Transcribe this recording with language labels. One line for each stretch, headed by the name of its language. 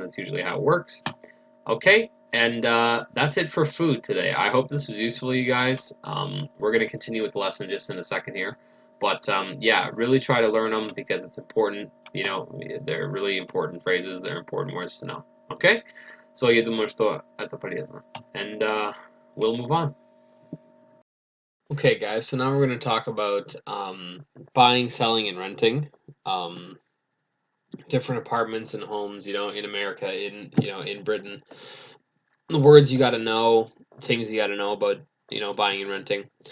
English: That's usually how it works. Okay, and that's it for food today. I hope this was useful to you guys. We're going to continue with the lesson just in a second here. But yeah, really try to learn them because it's important. They're really important phrases. They're important words to know. Okay?
Russian: So я думаю, что это полезно.
English: And we'll move on. Okay, guys, so now we're going to talk about buying, selling, and renting. Different apartments and homes, in America, in Britain. The words you got to know, things you got to know about, buying and renting.